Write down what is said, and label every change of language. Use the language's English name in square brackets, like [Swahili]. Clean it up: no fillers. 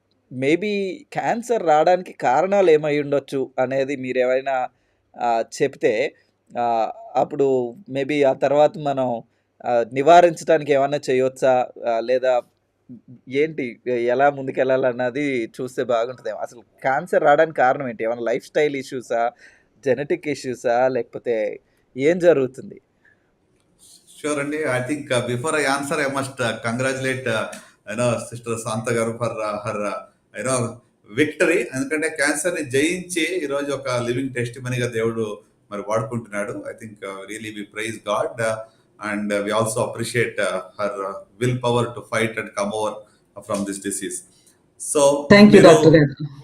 [Telugu] Maybe cancer రావడానికి కారణాలు ఏమై ఉండొచ్చు అనేది మీరు ఏమైనా చెప్తే, అప్పుడు మేబీ ఆ తర్వాత మనం నివారించడానికి ఏమైనా చేయొచ్చా, లేదా ఏంటి, ఎలా ముందుకెళ్ళాలన్నది చూస్తే బాగుంటుందేమో. అసలు క్యాన్సర్ రావడానికి కారణం ఏంటి? ఏమైనా లైఫ్ స్టైల్ ఇష్యూసా, జెనెటిక్ ఇష్యూసా, లేకపోతే ఏం జరుగుతుంది? [English] Sure, Andy. I think before I answer, I must congratulate Sister Santa garu for her victory. [Telugu] ఎందుకంటే క్యాన్సర్ ని జయించి ఈ రోజు ఒక లివింగ్ టెస్టిమనీగా దేవుడు మరి వాడుకుంటున్నాడు. [English] I think really we praise God and we also appreciate her will power to fight and come over from this disease. So thank you doctor garu.